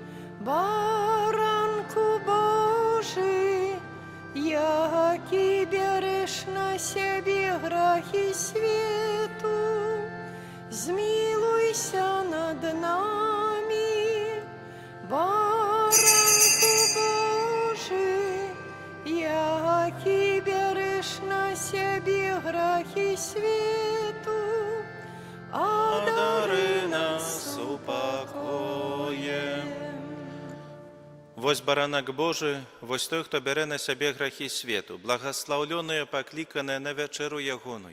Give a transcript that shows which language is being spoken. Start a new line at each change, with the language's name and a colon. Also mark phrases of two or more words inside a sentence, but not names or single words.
Ukrainian: Баранку Божий, який береш на себе грахи світу, змилуйся над нами. Баранку Божий, який береш на себе грахи світу, одари нас упокоєм.
Belarusian: Вось баранак Божы, вось той, хто бярэ на сябе грахі свету, благаслаўлёныя, пакліканыя на вячэру ягоную.